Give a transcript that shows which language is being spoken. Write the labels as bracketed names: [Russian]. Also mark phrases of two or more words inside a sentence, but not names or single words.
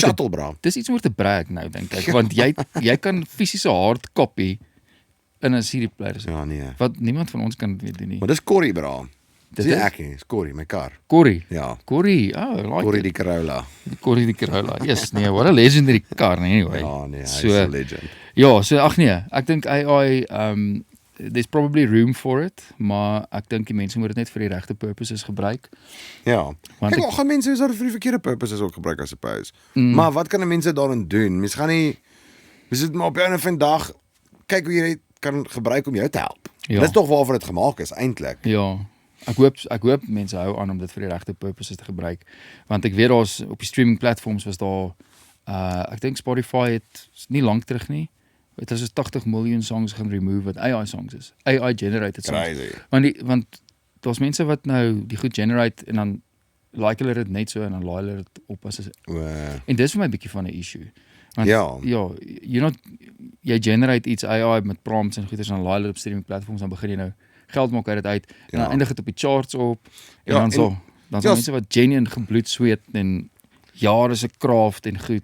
[Afrikaans] shuttle, bra. Dis iets oor te brag nou dink ek, want jy kan fisiese [English] hard copy [Afrikaans] in 'n [English] CD player. [Afrikaans] Ja, nee. Wat niemand van ons kan weet nie. Maar dis Corrie, bra. Dit is is ek nie, dis Corrie, my kar. Corrie. Ja. Corrie. Like Corrie die Corolla. Corrie die Corolla. Yes, nee, [English] what a legendary car anyway. [Afrikaans] Ja, nee, hy's 'n legend. Ja, so ag nee, ek dink AI [English] there's probably room for it, [Afrikaans] maar ek dink die mense moet dit net vir die regte purposes gebruik. Ja. Kyk, gaan mense is daar vir die verkeerde purposes ook gebruik, [English] I suppose. [Afrikaans] Maar wat kan mense daarin doen? Mens gaan nie sit maar op 'n of 'n dag kyk hoe jy dit kan gebruik om jou te help. Ja. Dis tog waarvoor dit gemaak is eintlik. Ja. Ek hoop mense hou aan om dit vir die regte purposes te gebruik, want ek weet daar's op die streaming platforms was daar ek dink Spotify het nie lank terug nie. Het is 80 miljoen songs gaan remove wat AI songs is. [English] AI generated songs. [Afrikaans] Crazy. Want daar's mense wat nou die goed generate en dan like hulle dit net so en dan laai hulle dit op as en dis vir my 'n bietjie van 'n issue. Want jy generate iets AI met prompts en goeders en dan laai hulle op streaming platforms, dan begin jy nou geld maak uit dit uit en dan eindig dit op die charts op en dan so mense wat genuine gebloed sweet en jare se craft en goed.